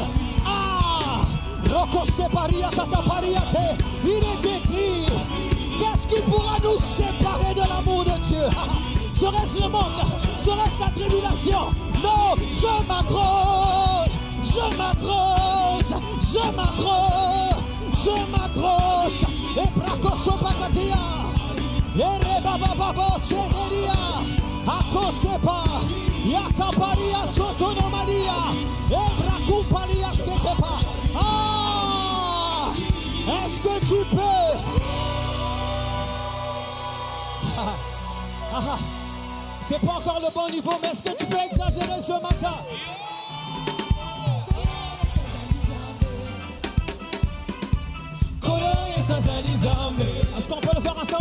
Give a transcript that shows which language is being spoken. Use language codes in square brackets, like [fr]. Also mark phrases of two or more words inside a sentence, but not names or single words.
[fr] Il est écrit. Qu'est-ce qui pourra nous séparer de l'amour de Dieu? Serait-ce le monde? Serait-ce la tribulation? Non, je m'accroche. Je m'accroche. Je m'accroche. Je m'accroche. Et bracoso pakatia. Et rebababo seneria. Akosepa. Yakaparia sotonomaria. Et brakuparia sketepa. Est-ce que tu peux? C'est pas encore le bon niveau, mais est-ce que tu peux exagérer ce matin? Est-ce qu'on peut le faire ensemble?